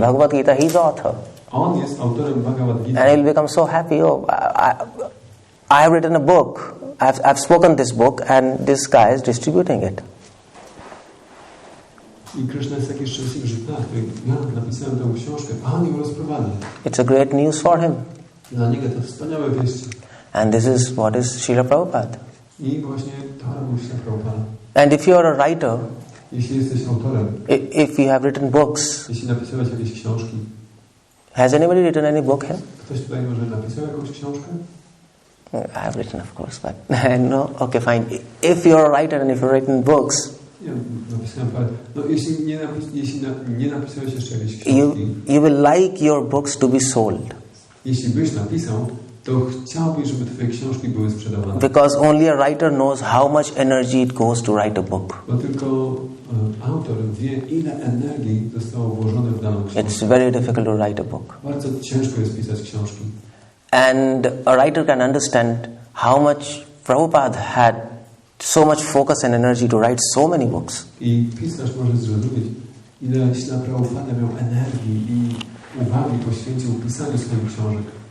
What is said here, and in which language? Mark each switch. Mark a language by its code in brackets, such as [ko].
[en] Bhagavad Gita, he is author. [pl] On jest autorem Bhagavad Gita. [en] And he will become so happy. Oh, I have written a book. I've spoken this book, and this guy is distributing it. [pl] I Krishna jest taki szczęśliwy, że tak, ja napisałem tę książkę, a on ją rozprowadza. [en] It's a great news for him. [pl] Dla niego to wspaniałe wieści. [en] And this is what is Srila Prabhupada. [pl] I właśnie to robił Srila Prabhupada. [en] And if you are a writer, [pl] jeśli jesteś autorem, [en] if you have written books, [pl] jeśli napisałeś jakieś książki, [en] has anybody written any book here? [pl] Ktoś tutaj może napisał jakąś książkę? [en] I've written, of course, but no. Okay, fine. If you're a writer and if you've written books, [pl] ja napisałem parę. No, jeśli nie napisałeś jeszcze jakiejś książki, [en] you will like your books to be sold. [pl] Jeśli byś napisał, to chciałbyś, żeby twoje książki były sprzedawane. [en] Because only a writer knows how much energy it goes to write a book. [pl] Bo tylko autor wie, ile energii zostało włożone w daną książkę. [en] It's very difficult to write a book. [pl] Bardzo ciężko jest pisać książki. [en] And a writer can understand how much Prabhupada had so much focus and energy to write so many books. [pl] I pisarz może zrozumieć, ile Śrila Prabhupada miał energii i uwagi poświęcił pisaniu swoich książek.